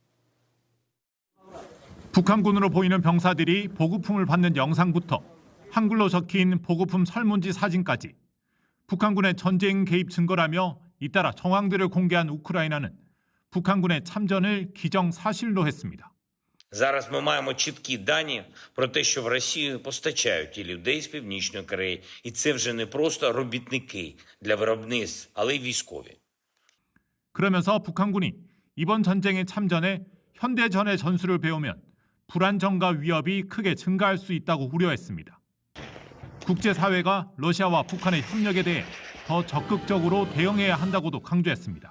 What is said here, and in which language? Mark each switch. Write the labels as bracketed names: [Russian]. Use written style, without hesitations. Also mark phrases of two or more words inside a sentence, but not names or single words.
[Korean] 북한군으로 보이는 병사들이 보급품을 받는 영상부터 한글로 적힌 보급품 설문지 사진까지 북한군의 전쟁 개입 증거라며 잇따라 정황들을 공개한 우크라이나는 북한군의 참전을 기정사실로 했습니다. [Ukrainian] Зараз ми маємо чіткі дані про те, що в Росію постачають і людей з Північної Кореї, і це вже не просто робітники для виробництв, але й військові. [Korean] 그러면서 북한군이 이번 전쟁에 참전해 현대전의 전술을 배우면 불안정과 위협이 크게 증가할 수 있다고 우려했습니다. 국제사회가 러시아와 북한의 협력에 대해 더 적극적으로 대응해야 한다고도 강조했습니다.